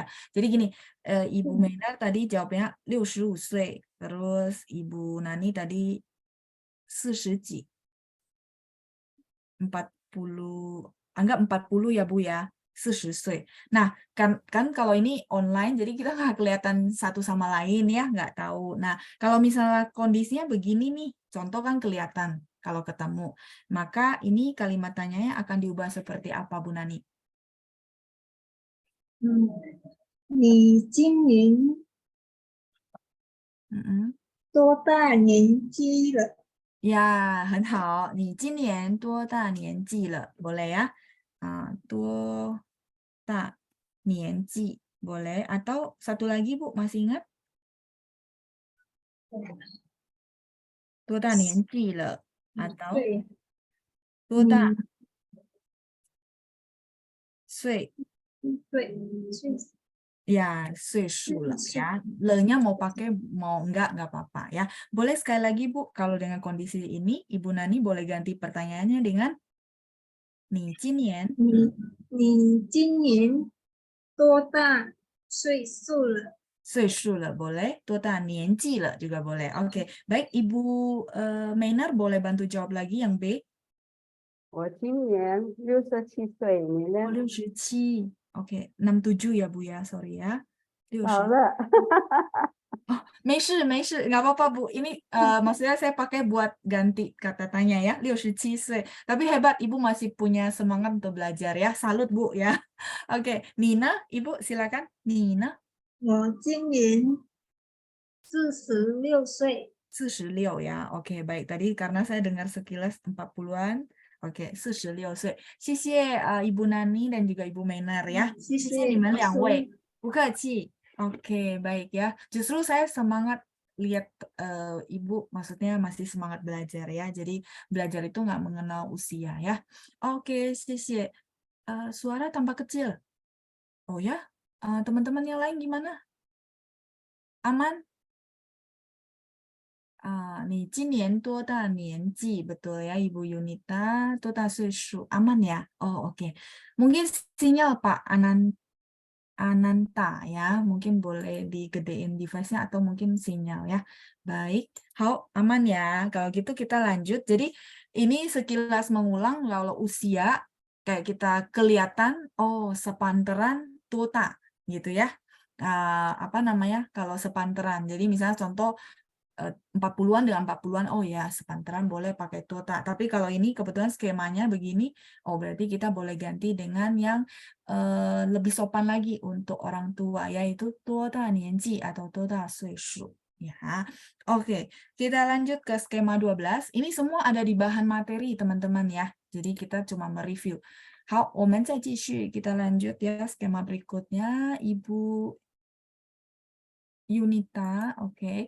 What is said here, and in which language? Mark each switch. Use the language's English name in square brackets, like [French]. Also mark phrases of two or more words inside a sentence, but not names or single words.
[Indonesian] Jadi gini, Ibu Menar tadi jawabnya 65 岁, terus Ibu Nani tadi 40 几, 40, anggap 40 ya Bu ya, 40 岁. Nah, kan kalau ini online, jadi kita nggak kelihatan satu sama lain ya, nggak tahu. Nah, kalau misalnya kondisinya begini nih, contoh kan kelihatan kalau ketemu. Maka ini kalimat tanyanya akan diubah seperti apa, Bu Nani? [Chinese] 你今年 多大年纪了？ Ya, 很好. 你今年多大年纪了? [Indonesian] Boleh ya? [Chinese] 多大年纪 boleh. [Indonesian] Atau satu lagi Bu, masih ingat? [Chinese] 多大年纪了? Atau 多大岁? Ya, 岁数了 ya. [Indonesian] Le-nya mau pakai, mau enggak apa-apa ya. Boleh sekali lagi Bu, kalau dengan kondisi ini, Ibu Nani boleh ganti pertanyaannya dengan [Chinese] 你今年多大岁数了？岁数了 boleh, 多大年纪了 [Indonesian] juga boleh. Oke, baik Ibu Menar boleh bantu jawab lagi yang B. [Chinese] 我今年67岁，你呢？ 67. [Indonesian] Oke, 67 ya Bu ya, sorry ya. [Chinese] 好了。 [Indonesian] Oh, 没事 nggak apa-apa Bu. Ini maksudnya saya pakai buat ganti kata tanya ya, 67 岁. Tapi hebat, Ibu masih punya semangat untuk belajar ya. Salut Bu ya. Oke, Nina, Ibu silakan. Nina. [Chinese] 我今年46岁。 [Indonesian] 46 ya. Oke, baik. Tadi karena saya dengar sekilas 40-an. Oke, 46 岁. 谢谢 Ibu Nani dan juga Ibu Menar ya. [Chinese] 谢谢你们两位。不客气. [Indonesian] Oke, baik ya. Justru saya semangat lihat Ibu, maksudnya masih semangat belajar ya. Jadi belajar itu nggak mengenal usia ya. Oke, [Chinese] 谢谢. [Indonesian] Suara tambah kecil. Oh ya, teman-teman yang lain gimana? Aman? [Chinese] 你今年多大年纪? [Indonesian] Betul ya Ibu Yunita, [Chinese] 多大岁数? [Indonesian] Aman ya? Oh oke. Mungkin sinyal Pak Ananta ya, mungkin boleh digedein device-nya atau mungkin sinyal ya. Baik, aman ya. Kalau gitu kita lanjut. Jadi ini sekilas mengulang kalau usia kayak kita kelihatan, oh sepantaran tota gitu ya. Apa namanya? Kalau sepantaran. Jadi misalnya contoh 40-an dengan 40-an, oh ya sepantaran boleh pakai tota. Tapi kalau ini kebetulan skemanya begini, oh berarti kita boleh ganti dengan yang lebih sopan lagi untuk orang tua, yaitu [Chinese] 多大年纪 [Indonesian] atau [Chinese] 多大岁数. [Indonesian] Ya, oke. Kita lanjut ke skema 12. Ini semua ada di bahan materi teman-teman ya. Jadi kita cuma mereview. [Chinese] 好，我们再继续, [Indonesian] kita lanjut ya skema berikutnya. Ibu Yunita, oke.